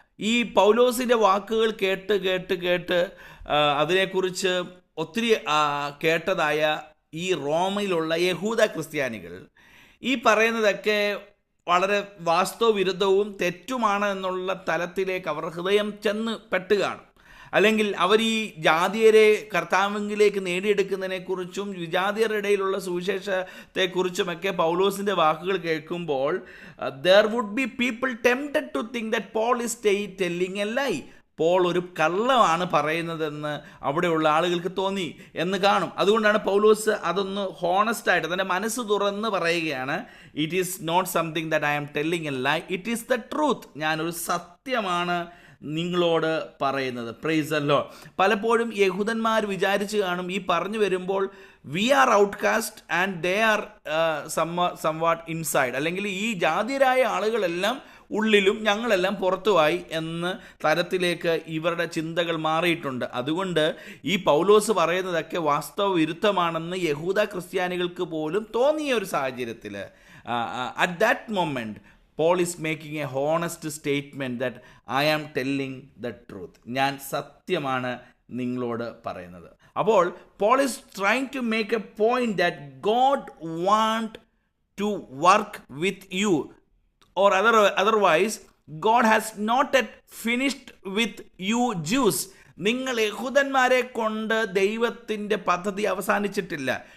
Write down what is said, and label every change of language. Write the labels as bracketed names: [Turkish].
[Malayalam] ഈ പൗലോസിൻ്റെ വാക്കുകൾ കേട്ട് അതിനെക്കുറിച്ച് ഒത്തിരി കേട്ടതായ ഈ റോമയിലുള്ള യഹൂദ ക്രിസ്ത്യാനികൾ ഈ പറയുന്നതൊക്കെ വളരെ വാസ്തവവിരുദ്ധവും തെറ്റുമാണ് എന്നുള്ള തലത്തിലേക്ക് അവർ ഹൃദയം ചെന്ന് പെട്ടുകയാണ്. അല്ലെങ്കിൽ അവർ ഈ ജാതിയരെ കർത്താവിലേക്ക് നേടിയെടുക്കുന്നതിനെക്കുറിച്ചും വിജാതിയരുടെ ഇടയിലുള്ള സുവിശേഷത്തെക്കുറിച്ചുമൊക്കെ പൗലോസിൻ്റെ വാക്കുകൾ കേൾക്കുമ്പോൾ [English] there would be people tempted to think that Paul is telling a lie. [Malayalam] Paul ഒരു കള്ളമാണ് പറയുന്നതെന്ന് അവിടെയുള്ള ആളുകൾക്ക് തോന്നി എന്ന് കാണും. അതുകൊണ്ടാണ് പൗലോസ് അതൊന്ന് ഹോണസ്റ്റായിട്ട് തൻ്റെ മനസ്സ് തുറന്ന് പറയുകയാണ്, [English] It is not something that I am telling a lie, it is the truth. [Malayalam] ഞാനൊരു സത്യമാണ് നിങ്ങളോട് പറയുന്നത്. [English] Praise the Lord. [Malayalam] പലപ്പോഴും യഹൂദന്മാർ വിചാരിച്ച് കാണും, ഈ പറഞ്ഞു വരുമ്പോൾ [English] we are outcast and they are somewhat inside, [Malayalam] അല്ലെങ്കിൽ ഈ ജാതിയരായ ആളുകളെല്ലാം ഉള്ളിലും ഞങ്ങളെല്ലാം പുറത്തുമായി എന്ന തരത്തിലേക്ക് ഇവരുടെ ചിന്തകൾ മാറിയിട്ടുണ്ട്. അതുകൊണ്ട് ഈ പൗലോസ് പറയുന്നതൊക്കെ വാസ്തവ വിരുദ്ധമാണെന്ന് യഹൂദ ക്രിസ്ത്യാനികൾക്ക് പോലും തോന്നിയ ഒരു സാഹചര്യത്തിൽ [English] At that moment Paul is making a honest statement that I am telling the truth. [Malayalam] ഞാൻ സത്യമാണ് നിങ്ങളോട് പറയുന്നത്. [English] അപ്പോൾ Paul is trying to make a point that God want to work with you, or otherwise God has not yet finished with you Jews. [Malayalam] നിങ്ങൾ യഹൂദന്മാരെ കൊണ്ട് ദൈവത്തിൻ്റെ പദ്ധതി അവസാനിച്ചിട്ടില്ല.